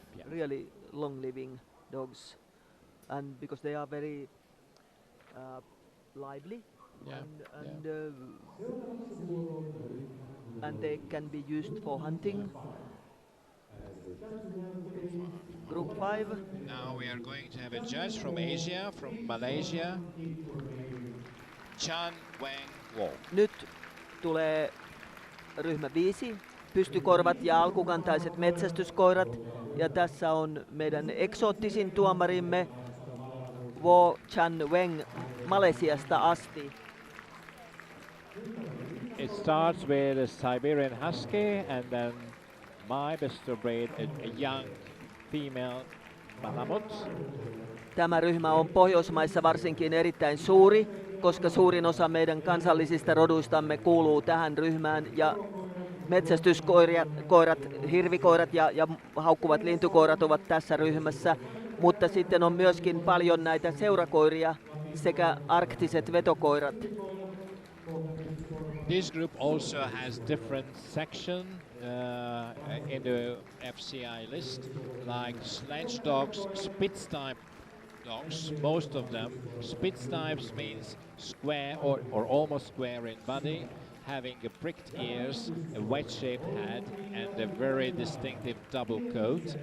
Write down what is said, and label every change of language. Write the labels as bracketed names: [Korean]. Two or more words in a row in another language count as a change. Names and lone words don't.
[English] really long-living dogs, and because they are very lively, and they can be used for hunting. Group 5. Now we are going to have a judge from Asia, from Malaysia, Chan Wang Wo. [Finnish] Nyt tulee ryhmä 5, pystykorvat ja alkukantaiset metsästyskoirat. Ja tässä on meidän eksoottisin tuomarimme Wo Chan Weng Malesiasta asti. [English] It starts with a Siberian Husky and then my best breed, a young female Malamut. [Finnish] Tämä ryhmä on Pohjoismaissa varsinkin erittäin suuri, koska suurin osa meidän kansallisista roduistamme kuuluu tähän ryhmään. Ja metsästyskoirat, hirvikoirat ja haukkuvat lintukoirat ovat tässä ryhmässä. Mutta sitten on myöskin paljon näitä seurakoiria sekä arktiset vetokoirat. [English] This group also has different section in the FCI list, like sledge dogs, Spitz type dogs, most of them. Spitz types means square or almost square in body, having a pricked ears, a wedge-shaped head, and a very distinctive double coat.